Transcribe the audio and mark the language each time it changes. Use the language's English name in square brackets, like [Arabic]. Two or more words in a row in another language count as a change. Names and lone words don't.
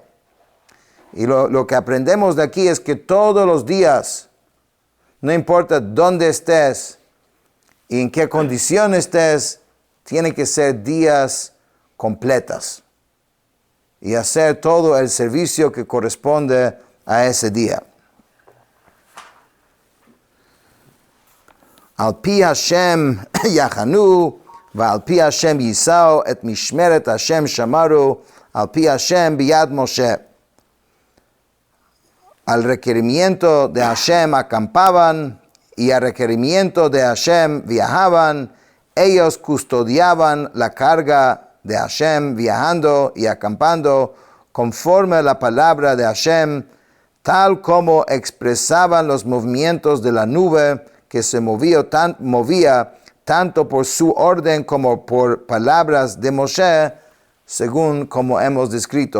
[Spanish] Y lo que aprendemos de aquí es que todos los días, no importa dónde estés y en qué condición estés, tienen que ser días completos y hacer todo el servicio que corresponde a ese día. [Hebrew] על פי השם יחנו, ועל פי השם יישאו את משמרת השם שמרו, על פי השם ביד משה. [Spanish] Al requerimiento de Hashem acampaban, y al requerimiento de Hashem viajaban. Ellos custodiaban la carga de Hashem viajando y acampando conforme a la palabra de Hashem, tal como expresaban los movimientos de la nube que se movía tanto por su orden como por palabras de Moshe, según como hemos descrito.